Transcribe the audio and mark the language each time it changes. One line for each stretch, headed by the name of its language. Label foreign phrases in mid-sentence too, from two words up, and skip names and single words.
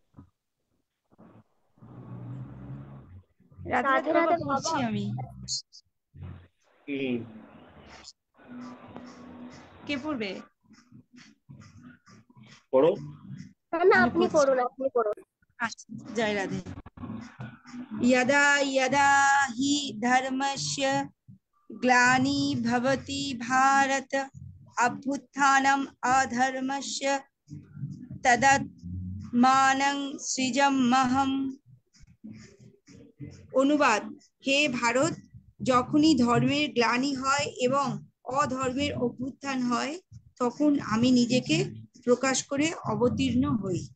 Bangla: রাধে রাধে রাধে বাবা, রাধে পড়ছি বাবা। আমি। হম। কে পড়বে? পড়ো। না না, আমি আপনি পড়ছি। পড়ুন, আপনি পড়ুন। আচ্ছা, জয় রাধে।
Sanskrit: यदा यदा हि धर्मस्य ग्लानि भवति भारत अभ्युत्थानम् अधर्मस्य तदात्मानं सृजाम्यहम्।
Bangla: অনুবাদ: হে ভারত, যখনই ধর্মের গ্লানি হয় এবং অধর্মের অভ্যুত্থান হয়, তখন আমি নিজেকে প্রকাশ করে অবতীর্ণ হই।